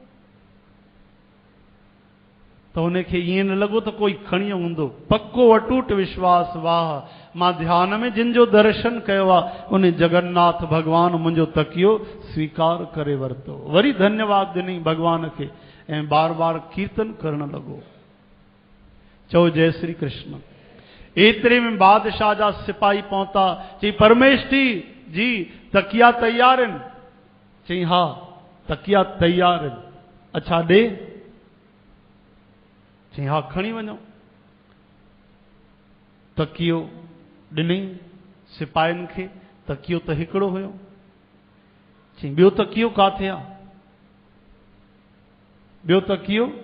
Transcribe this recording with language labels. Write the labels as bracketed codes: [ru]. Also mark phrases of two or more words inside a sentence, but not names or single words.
[sd] त हुनखे ईअं न लॻो त कोई खणी हूंदो, पक्को अटूट विश्वास, वाह मां ध्यान में जिन जो दर्शन कयो आहे उन जगन्नाथ भगवान मुंहिंजो तकियो स्वीकार करे वरितो। वरी धन्यवाद ॾिनई भगवान खे ऐं बार बार कीर्तन करण लॻो, चओ जय श्री कृष्ण। एतिरे में बादशाह जा सिपाही पहुता, चई परमेष्ठी जी तकिया तैयार आहिनि? चई हा तकिया तैयार आहिनि। अच्छा ॾे? चई हा खणी वञो। तकियो ॾिनई सिपाहियुनि खे, तकियो त हिकिड़ो हुयो। चई ॿियो तकियो काथे आहे? ॿियो तकियो?